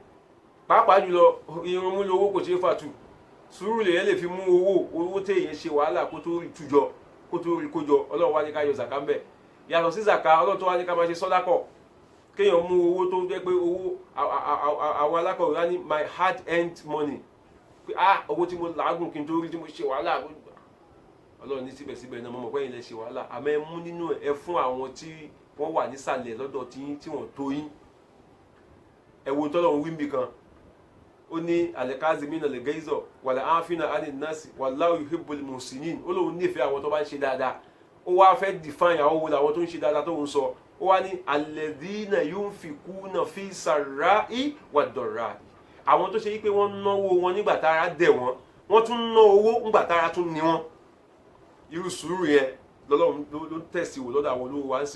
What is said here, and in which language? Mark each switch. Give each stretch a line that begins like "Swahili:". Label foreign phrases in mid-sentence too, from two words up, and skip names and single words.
Yoruba: Pàápàá jùlọ irun mú lówó kò ṣeé fàtú, sùúrù lèyẹn lè fi mú owó téèyàn ṣe wàhálà kó tó rí tújọ, kó tó rí kójọ. Ọlọ́run wá ní ká yọ zàká ń bẹ̀. Yàtọ̀ sí zàká, Ọlọ́run tó wá ní ká máa ṣe sọ́dákọ̀, kéèyàn mú owó tó jẹ́ pé owó àwọn alákọ̀wé wá ní
English: my hard earned money,
Yoruba: pé owó tí mo làágùn kí n tó rí, tí mo ṣe wàhálà. Ọlọ́run ní síbẹ̀síbẹ̀ náà mo mọ̀ pé ẹ̀yin lẹ ṣe wàhálà, àmọ́ ẹ mú nínú ẹ fún àwọn tí wọ́n wà nísàlẹ̀ lọ́dọ̀ tí wọ́n tó yín. Ẹ wo tọ́lọ́run wí níbì kan, ó ní
Arabic: الكاظمين الغيظ والعافين عن الناس والله يحب المحسنين.
Yoruba: Ó lóun nífẹ̀ẹ́ àwọn tó bá ń ṣe dáadáa. Ó wá fẹ́ define àwọn wo làwọn tó ń ṣe dáadáa tó ń sọ. Ó wá ní
Arabic: الذين ينفقون في السراء والضراء,
Yoruba: àwọn tó ṣe wípé wọ́n náwó wọn nígbà tára dẹ̀ wọ́n tún ná owó nígbà tára tún ní wọ́n. Irú sùúrù yẹn lọ́lọ́run ló tẹ̀sí wò lọ́dọ̀ àwọn olówó wa ń sìn.